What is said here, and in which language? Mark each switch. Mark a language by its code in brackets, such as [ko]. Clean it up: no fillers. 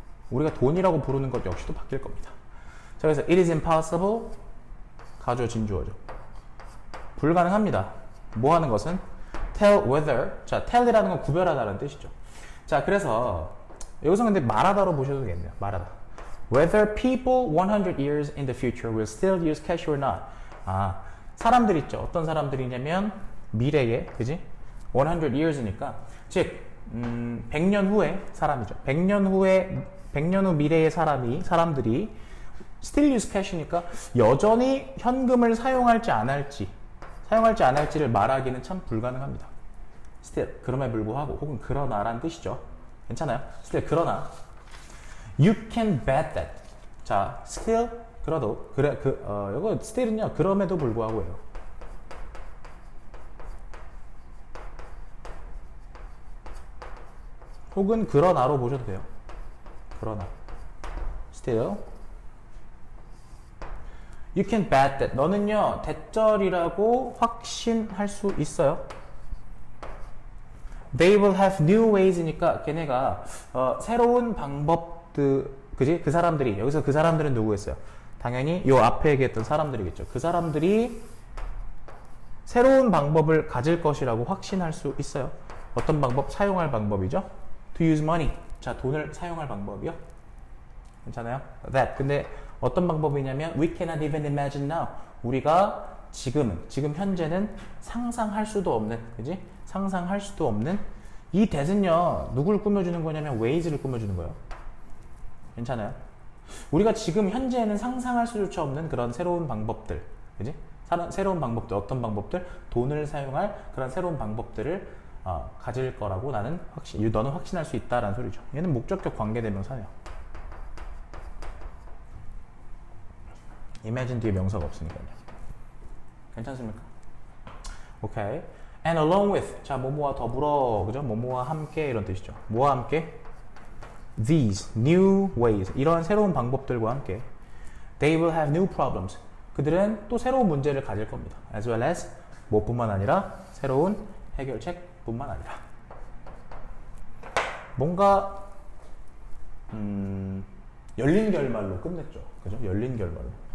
[ko] 우리가 돈이라고 부르는 것 역시도 바뀔 겁니다. 자, 그래서 [en] it is impossible [ko] 가주어 진주어죠. 불가능합니다. 뭐 하는 것은 [en] tell whether. [ko] 자, tell이라는 건 구별하다는 뜻이죠. 자, 그래서 여기서 근데 말하다로 보셔도 되겠네요. 말하다. [en] Whether people 100 years in the future will still use cash or not. [ko] 아, 사람들 있죠. 어떤 사람들이냐면 미래에, 그지? 100 years니까 즉 100년 후의 사람이죠. 100년 후 미래의 사람들이 still use cash니까 여전히 현금을 사용할지 안 할지를 말하기는 참 불가능합니다. still 그럼에 불구하고 혹은 그러나라는 뜻이죠. 괜찮아요? [en] still [ko] 그러나 [en] you can bet that. [ko] 자, still 그래도 이거 still은요 그럼에도 불구하고예요. 혹은 그러나로 보셔도 돼요. 그러나 [en] still you can bet that. [ko] 너는요 대절이라고 확신할 수 있어요. [en] They will have new ways니까 [ko] 걔네가 새로운 방법들, 그지? 그 사람들이 여기서 그 사람들은 누구였어요? 당연히 요 앞에 얘기했던 사람들이겠죠. 그 사람들이 새로운 방법을 가질 것이라고 확신할 수 있어요. 어떤 방법? 사용할 방법이죠. [en] To use money. [ko] 자, 돈을 사용할 방법이요. 괜찮아요? That. 근데 어떤 방법이냐면 [en] we cannot even imagine now. [ko] 우리가 지금 현재는 상상할 수도 없는, 그지? 상상할 수도 없는 이 that은요 누굴 꾸며주는 거냐면 ways를 꾸며주는 거예요. 괜찮아요? 우리가 지금 현재는 상상할 수조차 없는 그런 새로운 방법들, 그지? 새로운 방법들, 어떤 방법들? 돈을 사용할 그런 새로운 방법들을 가질 거라고 너는 확신할 수 있다라는 소리죠. 얘는 목적격 관계대명사네요. imagine 뒤에 명사가 없으니까요. 괜찮습니까? 오케이. [en] And along with, [ko] 자, 뭐뭐와 더불어, 그죠? 뭐뭐와 함께 이런 뜻이죠. 뭐와 함께? [en] These new ways, [ko] 이런 새로운 방법들과 함께 [en] they will have new problems. [ko] 그들은 또 새로운 문제를 가질 겁니다. [en] As well as [ko] 뭐뿐만 아니라 새로운 해결책뿐만 아니라. 뭔가 열린 결말로 끝냈죠. 그죠? 열린 결말로.